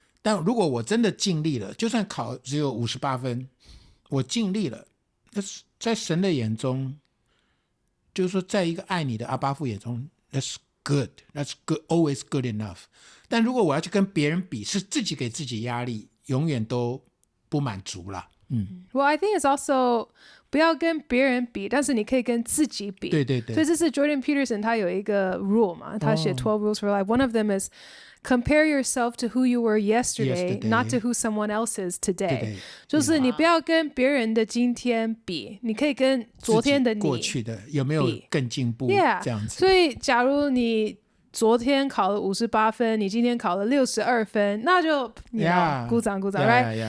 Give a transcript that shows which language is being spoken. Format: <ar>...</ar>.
<zh>但如果我真的尽力了，就算考只有58分，我尽力了，那在神的眼中，就是说，在一个爱你的阿爸父眼中。</zh> <en>That's good. That's good. Always good enough.</en> <zh>但如果我要去跟别人比，是自己给自己压力，永远都不满足了。</zh> <en>Well, I think it's also</en> <zh>不要跟别人比，但是你可以跟自己比。对对对。所以这是 Jordan Peterson 他有一个 rule 嘛，他写</zh> <en>12 rules for life。 One of them is compare yourself to who you were yesterday, not to who someone else is today.</en> <zh>就是你不要跟别人的今天比，你可以跟昨天的你过去的有没有更进步？这样子。所以假如你昨天考了58分，你今天考了62分，那就鼓掌鼓掌 right?</zh>